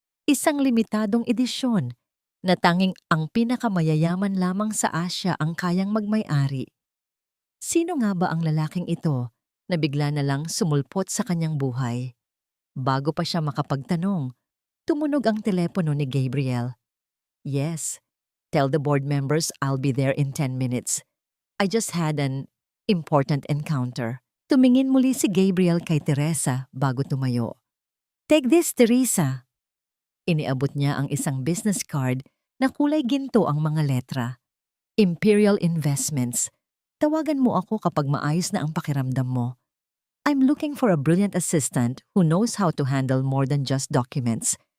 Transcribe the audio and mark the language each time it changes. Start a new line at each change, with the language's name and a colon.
Filipino: Isang limitadong edisyon na tanging ang pinakamayayaman lamang sa Asya ang kayang magmay-ari. Sino nga ba ang lalaking ito na bigla na lang sumulpot sa kanyang buhay? Bago pa siya makapagtanong, tumunog ang telepono ni Gabriel.
English: Yes, tell the board members I'll be there in 10 minutes. I just had an important encounter.
Filipino: Tumingin muli si Gabriel kay Teresa bago tumayo.
English: Take this, Teresa.
Filipino: Iniabot niya ang isang business card na kulay ginto ang mga letra. Imperial Investments. Tawagan mo ako kapag maayos na ang pakiramdam mo.
English: I'm looking for a brilliant assistant who knows how to handle more than just documents.